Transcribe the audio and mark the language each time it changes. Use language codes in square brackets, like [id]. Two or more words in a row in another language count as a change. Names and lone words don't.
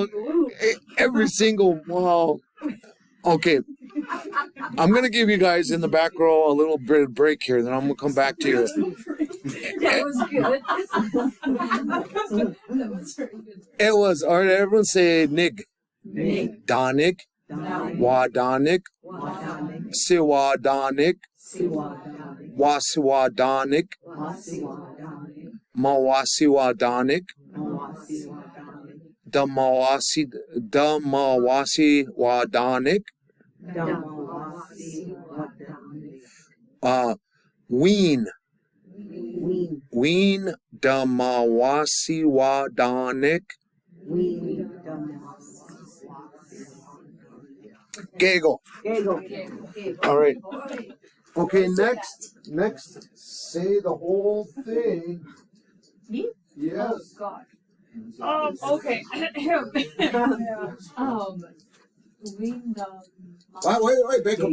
[en] Every single, wow. Okay. I'm going to give you guys in the back row a little bit of break here, then I'm going to come back to you. That was good. That was very good. It was, all right, everyone say Nig. Nig. Danik. Wadanik. Siwadanik. Wasiwadanik. Mawasiwadanik. Damawasiwadanik. Ween. Ween Damawasiwadanik. Gaggle. All right. Okay, next, say the whole thing. Me? Yes. Oh, God. Okay. Wait, Bacon.